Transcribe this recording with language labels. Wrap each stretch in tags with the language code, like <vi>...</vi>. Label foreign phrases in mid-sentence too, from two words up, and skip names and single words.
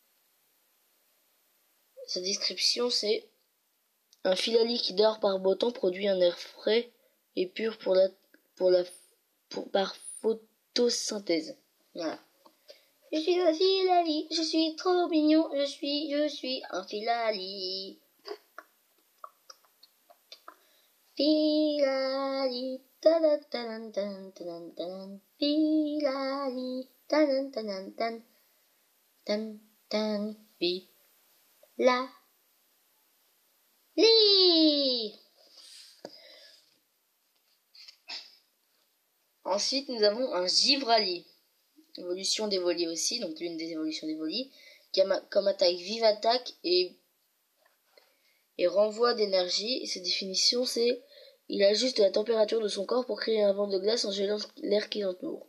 <fr>Sa description, c'est un Filali qui dort par beau temps produit un air frais et pur par photosynthèse. Voilà. Je suis un Filali, je suis trop mignon, je suis un Filali. Filali, tadan tadan tadan tadan tadan, Filali, tadan tadan tadan tadan tadan, Filali. Ensuite, nous avons un Givrali, évolution d'Evoli aussi, donc l'une des évolutions d'Evoli, qui a comme attaque vive attaque et renvoi d'énergie. Et sa définition, c'est il ajuste la température de son corps pour créer un vent de glace en gelant l'air qui l'entoure.</fr>